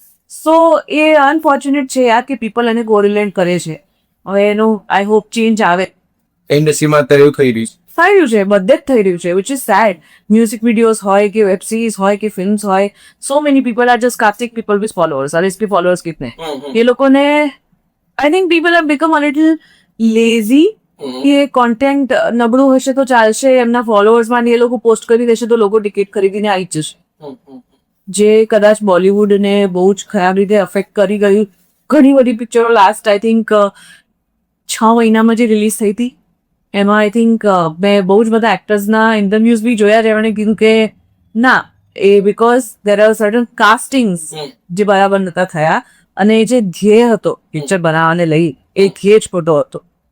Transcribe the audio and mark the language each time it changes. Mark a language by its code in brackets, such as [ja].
[gu] સો એ unfortunate છે યાર કે પીપલ એને કોરિલેટ કરે છે. હવે એનું [en] I hope [gu] ચેન્જ આવે. ઇન્ડસ્ટ્રીમાં અત્યારે એવું થઈ રહ્યું છે, થઈ રહ્યું છે, બધે જ થઈ રહ્યું છે, [en] Which is sad. [gu] Music videos હોય કે વેબ સિરીઝ હોય કે ફિલ્મ્સ હોય, [en] So many people are just casting people with followers. [gu] અરે [hi] इसके फॉलोअर्स कितने? ये लोगों ने, [en] I think people have become a little lazy. [gu] કે કોન્ટેન્ટ નબળું હશે તો ચાલશે, એમના ફોલોઅર્સ માં એ લોકો પોસ્ટ કરી દેશે તો લોકો ટિકિટ ખરીદીને આવી જશે. જે કદાચ બોલિવૂડને બહુ જ ખરાબ રીતે અફેક્ટ કરી ગયું. ઘણી બધી પિક્ચરો લાસ્ટ આઈ થિંક 6 મહિનામાં જે રિલીઝ થઈ હતી એમાં આઈ થિંક મેં બહુ જ બધા એક્ટર્સના ઇન્ટરવ્યુઝ બી જોયા જેમણે કીધું કે ના એ [en] because there are certain castings [gu] જે બરાબર નતા થયા અને એ જે ધ્યેય હતો પિક્ચર બનાવવાને લઈ એ ધ્યેય જ ખોટો હતો.